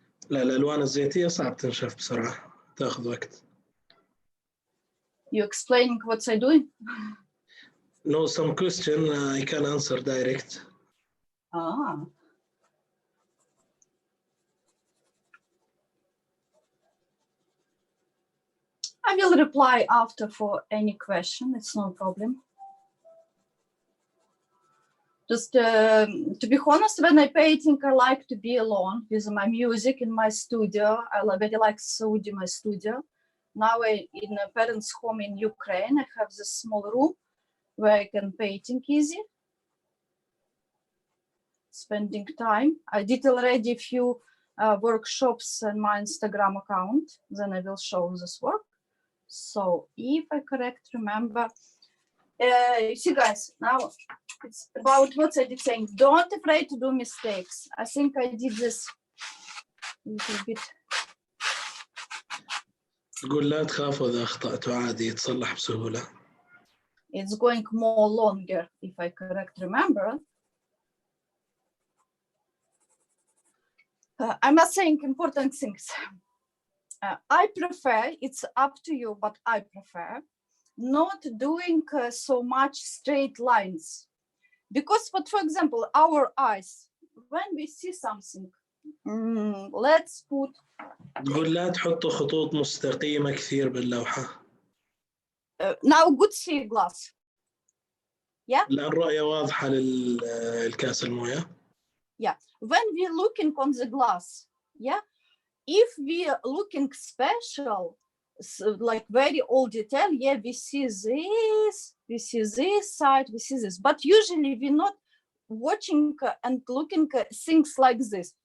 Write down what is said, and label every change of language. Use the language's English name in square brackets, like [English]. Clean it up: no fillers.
[Arabic] لا، الألوان الزيتية صعب تنشف بسرعة، تأخذ وقت. [English] You explaining what I doing? No, some question I can answer direct. Ah. I will reply after for any question, it's no problem. Just to be honest, when I painting, I like to be alone with my music in my studio. I very like Saudi, my studio. Now in a parents' home in Ukraine, I have this small room where I can painting easy, spending time. I did already a few workshops on my Instagram account. Then I will show this work. So if I correct remember, you see guys, now it's about what I did saying. Don't afraid to do mistakes. I think I did this a little bit. [Arabic] تقول لا تخافوا إذا أخطأتوا عادي يتصلح بسهولة. [English] It's going more longer if I correct remember. I'm not saying important things. I prefer, it's up to you, but I prefer not doing so much straight lines. Because, but for example, our eyes, when we see something, let's put. [Arabic] تقول لا تحطوا خطوط مستقيمة كثير باللوحة. [English] Now good see glass. Yeah. [Arabic] لا الرؤية واضحة للكاس الموية. [English] Yeah. When we're looking on the glass, yeah, if we are looking special, so like very old detail, yeah, we see this side, we see this, but usually we're not watching and looking at things like this.